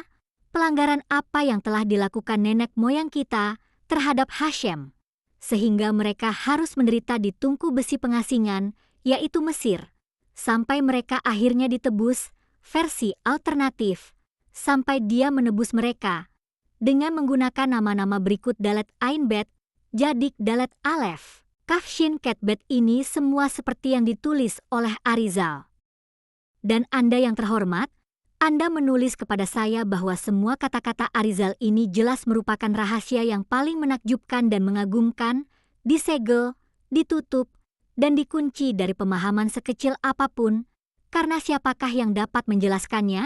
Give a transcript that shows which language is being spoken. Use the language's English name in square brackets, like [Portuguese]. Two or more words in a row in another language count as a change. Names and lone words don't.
[Indonesian] Pelanggaran apa yang telah dilakukan nenek moyang kita terhadap Hashem, sehingga mereka harus menderita di tungku besi pengasingan, yaitu Mesir, sampai mereka akhirnya ditebus, versi alternatif, sampai Dia menebus mereka, dengan menggunakan nama-nama berikut Dalet Ain Bet, Jadik Dalet Alef, Kaf Shin Ket Bet. Ini semua seperti yang ditulis oleh Arizal. Dan Anda yang terhormat, Anda menulis kepada saya bahwa semua kata-kata Arizal ini jelas merupakan rahasia yang paling menakjubkan dan mengagumkan, disegel, ditutup, dan dikunci dari pemahaman sekecil apapun, karena siapakah yang dapat menjelaskannya?